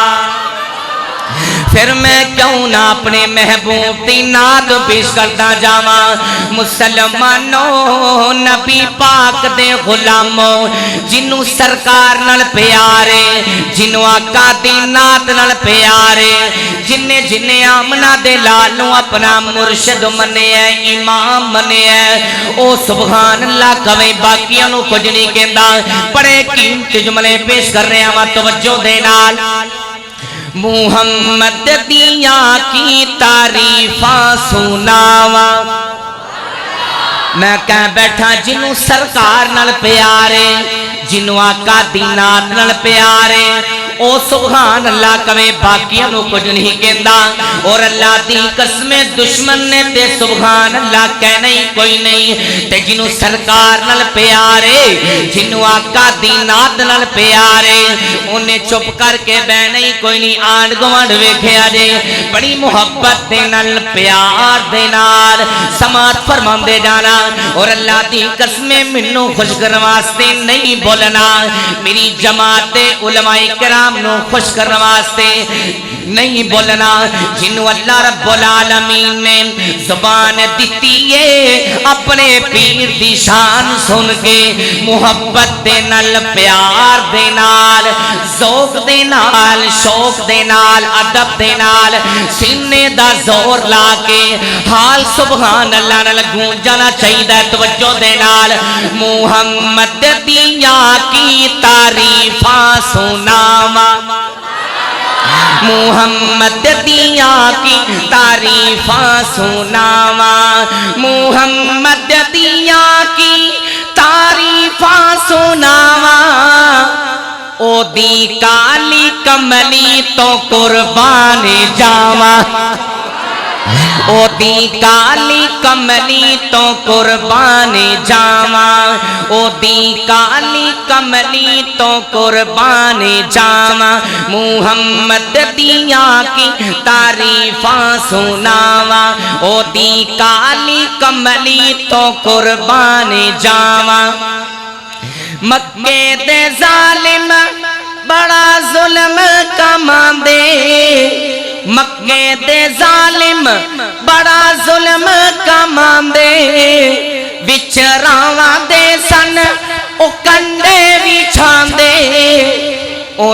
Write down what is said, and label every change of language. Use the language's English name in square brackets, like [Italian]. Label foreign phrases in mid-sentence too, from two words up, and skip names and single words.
[Punjabi] پھر میں کیوں نہ اپنے محبوب دی نعت پیش کرتا جاواں، مسلمانوں نبی پاک دے غلاموں، جنوں سرکار نال پیارے، جنوں آقا دی نعت نال پیارے، جنہیں آمنہ دے لالوں اپنا مرشد منے ہے، امام منے ہے، او [Arabic] سبحان اللہ [Punjabi] کوئی باقیاں نو کچھ نہیں کہندا، بڑے قیمتی جملے پیش کر رہے ہیں، توجہ دے نال، محمد دیا کی تعریفاں سناواں، میں کہہ بیٹھا جنوں سرکار نال پیارے، جنوں آقا دی نعت نال پیارے، او [Arabic] سبحان اللہ [Punjabi] کمیں باقیاں نو کچھ نہیں کہندا اور اللہ دی قسم دشمن نے تے سبحان اللہ کہنا ہی کوئی نہیں تے جنوں سرکار نال پیارے جنوں آقا دی نات نال پیارے انہیں چپ کر کے بہنا ہی کوئی نہیں آنڈ گوانڈ ویکھیا جے بڑی محبت دے نال پیار دے نال سماعت فرماندے جانا اور اللہ دی قسم منوں خوش کرن واسطے نہیں بولنا میری جماعت علماء کرام نو خوش کرن واسطے نہیں بولنا جنوں اللہ رب العالمین نے زبان دیتی ہے اپنے پیر دی شان سن کے محبت دے نال پیار دے نال ذوق دے نال شوق دے نال ادب دے نال سینے دا زور لا کے حال [Arabic] سبحان اللہ [Punjabi] نال گونجنا چاہیے توجہ دے نال محمد دیاں کی تعریفاں سناواں محمد دیاں کی تعریفاں سناواں محمد دیاں کی تعریفاں سناواں او دی کالی کملی تو قربان جاواں او دی کالی کملی تو قربان جاواں او دی کالی کملی تو قربان جاواں محمد دیاں کی تعریفاں سناواں او دی کالی کملی تو قربان جاواں مکے دے ظالم بڑا ظلم کماندے مکے دے ظالم بڑا ظلم کماندے وچ راواں دے سن او کنڈے وچھاندے او